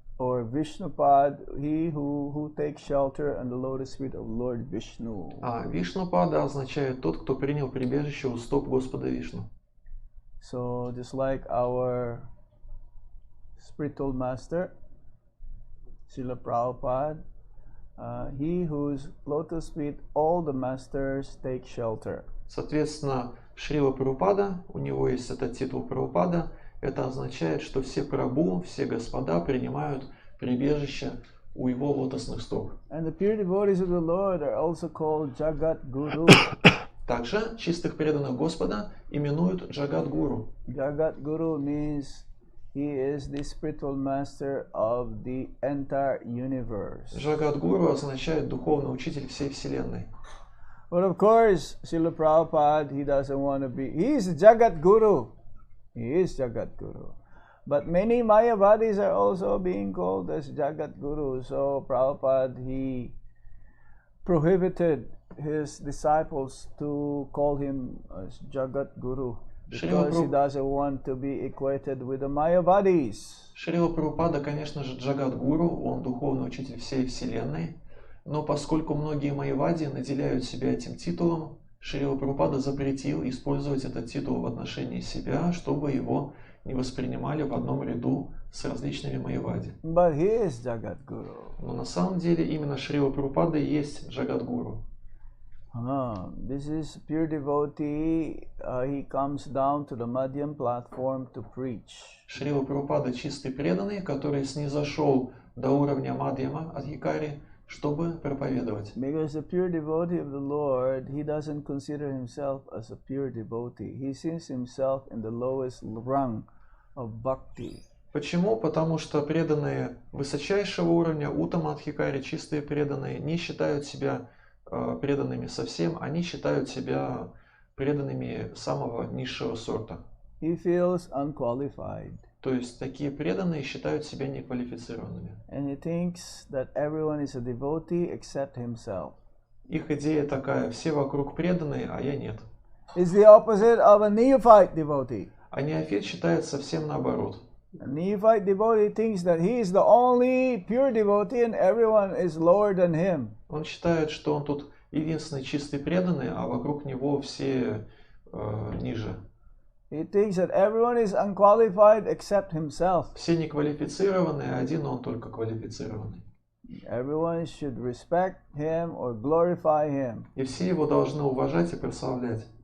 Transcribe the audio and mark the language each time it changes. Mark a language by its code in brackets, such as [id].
[en] Or Vishnupad, he who takes shelter on the lotus feet of Lord Vishnu. [ru] А Вишнупада означает тот, кто принял прибежище у стоп Господа Вишну. [en] So just like our spiritual master, Srila Prabhupada, he whose lotus feet all the masters take shelter. [ru] Соответственно, Шрила Прабхупада, у него есть этот титул Прабхупада, это означает, что все прабху, все господа принимают прибежище у его лотосных стоп. [en] And the pure devotees of the Lord are also called Jagat Guru. [ru] Также чистых преданных Господа именуют Джагат Гуру. [en] Jagat Guru means he is the spiritual master of the entire universe. [ru] Джагат Гуру означает духовный учитель всей вселенной. [en] But of course, Srila Prabhupada, he doesn't want to be. He is Jagat Guru. He is Jagat Guru. But many Mayavadis are also being called as Jagat Guru. So Prabhupada, he prohibited his disciples to call him as Jagat Guru because he doesn't want to be equated with the Mayavadis. [ru] Шрила Прабхупада, конечно же, Джагат Гуру, он духовный учитель всей вселенной. Но поскольку многие майявади наделяют себя этим титулом, Шрила Прабхупада запретил использовать этот титул в отношении себя, чтобы его не воспринимали в одном ряду с различными майявади. [en] But he is Jagat Guru. [ru] Но на самом деле именно Шрила Прабхупада и есть Джагат Гуру. [en] This is pure devotee. He comes down to the Madhyam platform to preach. [ru] Шрила Прабхупада чистый преданный, который снизошел до уровня Мадхьяма Адхикари, чтобы проповедовать. [en] Because the pure devotee of the Lord, he doesn't consider himself as a pure devotee. He sees himself in the lowest rung of bhakti. [ru] Почему? Потому что преданные высочайшего уровня, Уттамадхикари, чистые преданные, не считают себя преданными совсем, они считают себя преданными самого низшего сорта. [en] He feels unqualified. [ru] То есть такие преданные считают себя неквалифицированными. [en] And he thinks that everyone is a devotee except himself. [ru] Их идея такая: все вокруг преданные, а я нет. [en] It's the opposite of a neophyte devotee. [ru] А неофит считает совсем наоборот. [en] A neophyte devotee thinks that he is the only pure devotee and everyone is lower than him. [ru] Он считает, что он тут единственный чистый преданный, а вокруг него все ниже. [en] He thinks that everyone is unqualified except himself. [ru] Все неквалифицированные, а один он только квалифицированный. [en] Everyone should respect him or glorify him. [ru] И все его должны уважать и прославлять.